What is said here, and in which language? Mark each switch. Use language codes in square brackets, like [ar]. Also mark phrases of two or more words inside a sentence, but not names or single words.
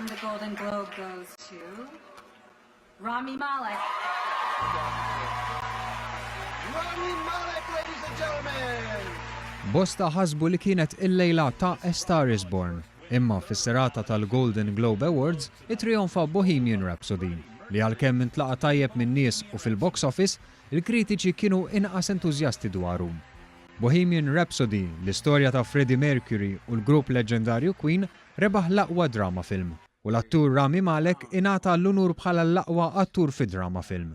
[en] Golden Globe goes to Rami Malek. Rami Malek, ladies and gentlemen! [mt] Bosta ħasbu li kienet il-lejla ta' A Star is Born, imma fis-serata tal-Golden Globe Awards it-trionfa Bohemian Rhapsody, li għalkemm intlaqa tajjeb min nies u fil-box office, il-kritiċi kienu inqas entużjasti dwaru. Bohemian Rhapsody, l-istorja ta' Freddie Mercury u l-grupp leġendarju Queen, rebaħ l-aqwa [en] drama film, [mt] u l-attur Rami Malek ingħata l-unur bħala l-aqwa attur fi [en] drama film.